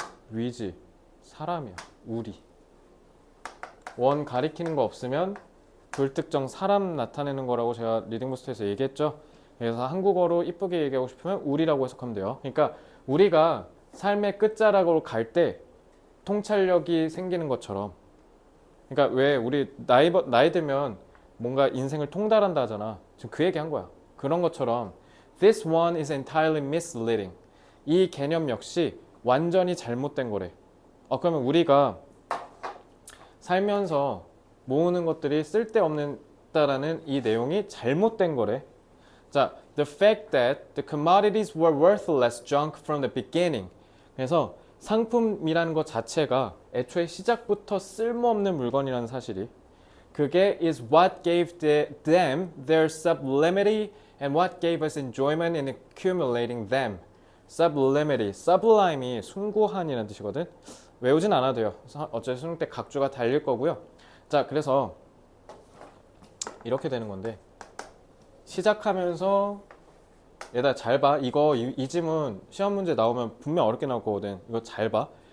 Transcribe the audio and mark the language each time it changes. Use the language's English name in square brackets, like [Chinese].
[Korean] 위지. 사람이야. 우리. 원 가리키는 거 없으면 불특정 사람 나타내는 거라고 제가 리딩부스트에서 얘기했죠. 그래서 한국어로 이쁘게 얘기하고 싶으면 우리라고 해석하면 돼요. 그러니까 우리가 삶의 끝자락으로 갈 때 통찰력이 생기는 것처럼, 그러니까 왜 우리 나이 들면 뭔가 인생을 통달한다 하잖아. 지금 그 얘기 한 거야. 그런 것처럼 [English] This one is entirely misleading. [Korean] 이 개념 역시 완전히 잘못된 거래. 그러면 우리가 살면서 모으는 것들이 쓸데없다라는 이 내용이 잘못된 거래. [English] 자, the fact that the commodities were worthless junk from the beginning. [Korean] 그래서 상품이라는 것 자체가 애초에 시작부터 쓸모없는 물건이라는 사실이, 그게 [English] is what gave them their sublimity and what gave us enjoyment in accumulating them. [Korean] sublimity, sublime이 숭고한이라는 뜻이거든. 외우진 않아도 돼요. 어차피 수능 때 각주가 달릴 거고요. 자, 그래서 이렇게 되는 건데 시작하면서 얘들아 잘 봐. 이 지문 시험 문제 나오면 분명 어렵게 나올 거거든. 이거 잘 봐.